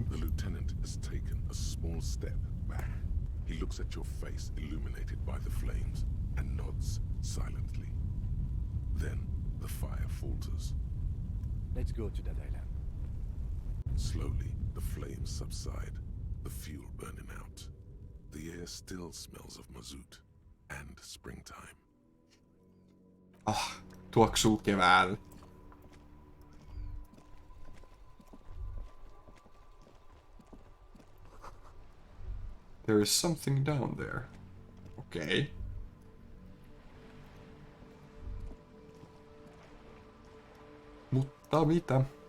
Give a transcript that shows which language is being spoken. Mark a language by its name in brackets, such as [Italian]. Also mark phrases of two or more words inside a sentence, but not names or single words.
[English] The lieutenant has taken a small step back. He looks at your face illuminated by the flames and nods silently. Then the fire falters. Let's go to that island. Slowly, the flames subside, the fuel burning out. The air still smells of mazout and springtime. [Finnish] Tuoksuu keväällä. [English] There is something down there. [Finnish] Okay. Mutta mitä?